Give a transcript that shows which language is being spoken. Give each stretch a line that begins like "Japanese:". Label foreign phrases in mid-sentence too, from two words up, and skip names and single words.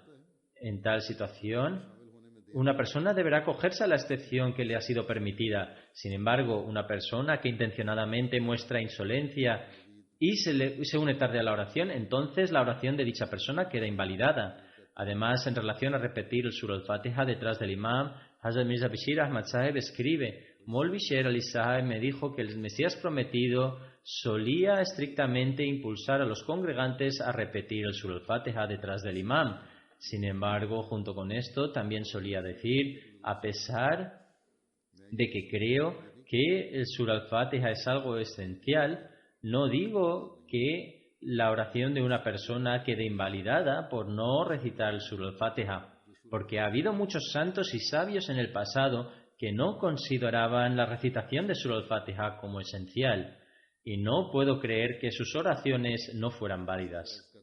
Spanish: En tal situación, una persona deberá acogerse a la excepción que le ha sido permitida. Sin embargo, una persona que intencionadamente muestra insolencia y se une tarde a la oración, entonces la oración de dicha persona queda invalidada. Además, en relación a repetir el Surah Al-Fatiha detrás del imam, Hazrat Mirza Bashir Ahmad Saheb escribe: Maulvi Sher Ali Saheb me dijo que el Mesías prometido solía estrictamente impulsar a los congregantes a repetir el Surah Al-Fatiha detrás del imam. Sin embargo, junto con esto, también solía decir: a pesar de que creo que el Surah Al-Fatiha es algo esencial, no digo que la oración de una persona quede invalidada por no recitar el Surah Al-Fatiha, porque ha habido muchos santos y sabios en el pasado que no consideraban la recitación de Surah Al-Fatiha como esencial, y no puedo creer que sus oraciones no fueran válidas.